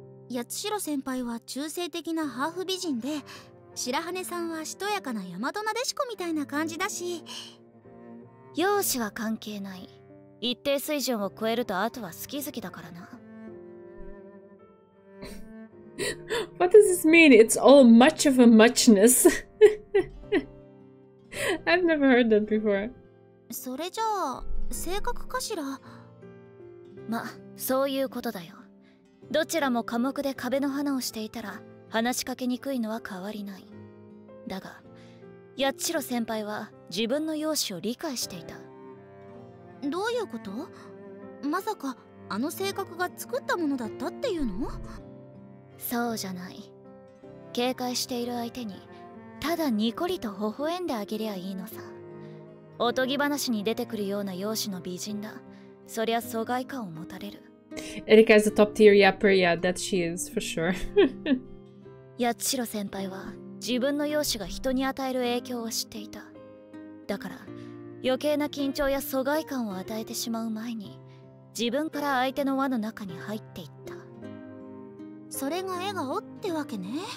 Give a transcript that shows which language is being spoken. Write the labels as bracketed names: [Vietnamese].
[Japanese] 八代先輩は中性的なハーフ美人で、白羽さんはしとやかな大和なでしこみたいな感じだし。容姿は関係ない。一定水準を超えるとあとは好き好きだからな。 [English] What does this mean? It's all much of a muchness. I've never heard that before. [Japanese] それじゃあ性格かしら？ま、そういうことだよ。どちらも寡黙で壁の花をしていたら話しかけにくいのは変わりない。だが八代先輩は自分の容姿を理解していた。どういうこと？まさかあの性格が作ったものだったっていうの？そうじゃない。警戒している相手にただニコリと微笑んであげりゃいいのさ。おとぎ話に出てくるような容姿の美人だ。そりゃ疎外感を持たれる。 [English] Erika is a top tier yapper, yeah, that she is, for sure. [Japanese] 八代先輩は自分の容姿が人に与える影響を知っていた。だから余計な緊張や疎外感を与えてしまう前に自分から相手の輪の中に入っていった。それが笑顔ってわけね。